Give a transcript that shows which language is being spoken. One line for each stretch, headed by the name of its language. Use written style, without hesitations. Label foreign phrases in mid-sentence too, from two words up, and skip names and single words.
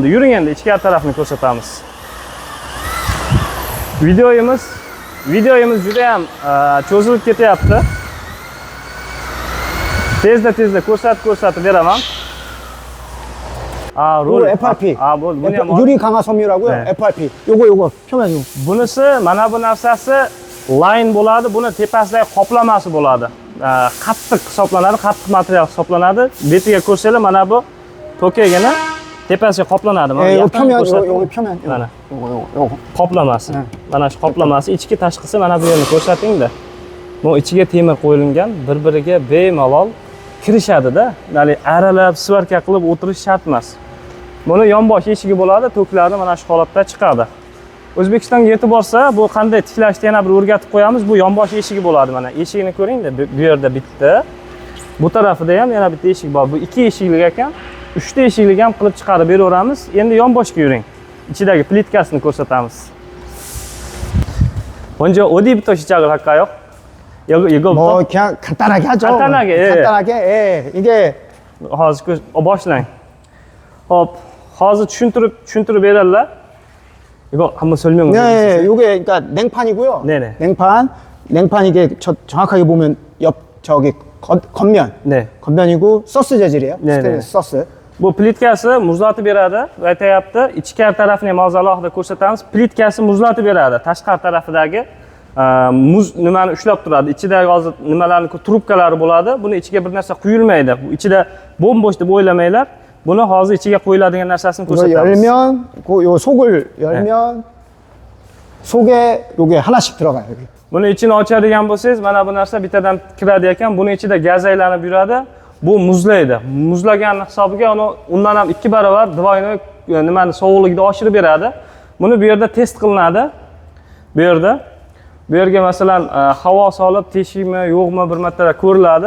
Uzbek: Yuring endi ichkari tarafni ko'rsatamiz. Videoyimiz juda ham cho'zilib ketyapti. Tezda ko'rsatib beraman.
Korean: 요거 FRP.
Uzbek: buni ham
Korean: 유리 강화 섬유라고요. 네. FRP. 요거 표면 요.
Uzbek: bunisi mana bu narsasi line bo'ladi, buni tepasidagi qoplamasi bo'ladi. Qattiq hisoblanadi, qattiq material hisoblanadi. Betiga ko'rsanglar mana bu tokagina tepasiga qoplanadi. Mana
Korean: 요
Uzbek: yaqin
Korean: 표면
Uzbek: ko'rsatdim.
Korean: 요거 표면.
Uzbek: Mana
Korean: 요거.
Uzbek: qoplamasi. Mana shu qoplamasi, ichki tashqisi mana bu yerni ko'rsating-da. Bu ichiga temir qo'yilgan, bir-biriga bemalol kirishadi-da. Ya'ni aralab, svarka qilib o'tirish shart emas. Buni yonbosh eshigi bo'ladi, toklari mana shu holatda chiqadi. O'zbekistonga yetib borsa, bu qanday tiklashni yana bir o'rgatib qo'yamiz. Bu yonbosh eshigi bo'ladi mana. Eshigini ko'ring-da, bu yerda bitta. Bu tarafida ham yana bitta eshik bor. Bu 2 eshiklik ekan. 3 ta eshiklik ham qilib chiqarib beraveramiz. Endi yonboshga yuring. Ichidagi plitkasini ko'rsatamiz.
Korean: 먼저 어디부터 시작을 할까요? 이거부터? 뭐 그냥 간단하게 하죠. 간단하게, 예. 간단하게. 예. 이게
Uzbek: hozir boshlang. Hop, hozir tushuntirib beradilar.
Korean: 이거 한번 설명 좀 해주세요. 네, 요게 그러니까 냉판이고요. 네네. 냉판 이게 정확하게 보면 저기 겉면. 네. 겉면이고 서스 재질이에요. 네네. 스테인리스 서스.
Uzbek: Bu plitkasi muzlatib beradi va aytayapti, ichkari tarafini ham hozir alohida ko'rsatamiz. Plitkasi muzlatib beradi. Tashqari tarafidagi muz nimani ushlab turadi. Ichidagi hozir nimalarni trubkalari bo'ladi. Buni ichiga bir narsa quyilmaydi. Bu ichida bo'm-bo'sh deb o'ylamanglar. Buni hozir ichiga qo'yiladigan narsasini
Korean: 이거
Uzbek: ko'rsatamiz.
Korean: 열면 요 속을 열면 속에 요게 하나씩 들어가요. 여기.
Uzbek: Buni ichini ochadigan bo'lsangiz, mana bu narsa bittadan kiradi ekan. Buni ichida gaz aylanib yuradi. Bu muzlaydi. Muzlagan hisobiga undan ham 2 barobar двойной nimani sovuqligini oshirib beradi. Buni bu yerda test qilinadi. Bu yerga masalan havo solib teshikmi, yo'qmi bir marta ko'riladi.